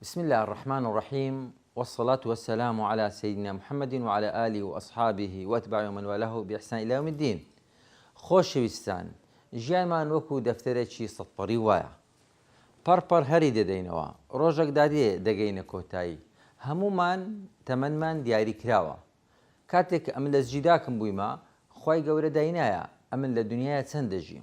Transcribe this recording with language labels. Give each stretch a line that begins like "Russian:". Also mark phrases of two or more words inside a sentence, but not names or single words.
Arabic: بسم الله الرحمن الرحيم، والصلاة والسلام على سيدنا محمد وعلى آله وأصحابه وأتباعه ومن والاه بإحسان إلى يوم الدين.
Central Kurdish: خۆشەویستان، ژیانمان وەکو دەفتەرێکی سەدپەڕی وایە. پەڕپەڕ هەری دەدەینەوە، ڕۆژێک دادێ دەگەینە کۆتایی. هەمومان تەمەنمان دیاری کراوە. کاتێک ئەمن لە زیداکم بوویمە، خوای گەورە داینایە ئەمن لە دنیاە چەند دەژیم.